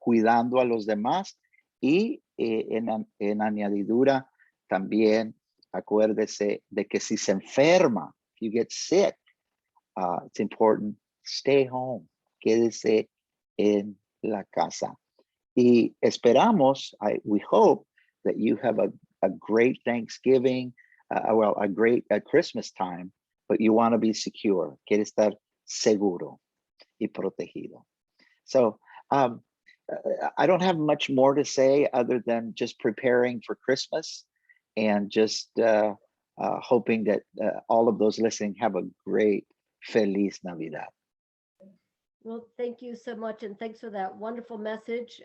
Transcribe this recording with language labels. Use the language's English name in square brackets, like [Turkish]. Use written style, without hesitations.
[Spanish] Cuidando a los demás. Y en añadidura, también acuérdese de que si se enferma, [English] if you get sick, it's important, stay home, [Spanish] quédese en la casa. Y esperamos, [English] we hope that you have a great Thanksgiving, a great Christmas time, but you want to be secure. [Spanish] Quiere estar seguro y protegido. [English] So I don't have much more to say other than just preparing for Christmas and just hoping that all of those listening have a great [Spanish] Feliz Navidad. [English] Well, thank you so much. And thanks for that wonderful message.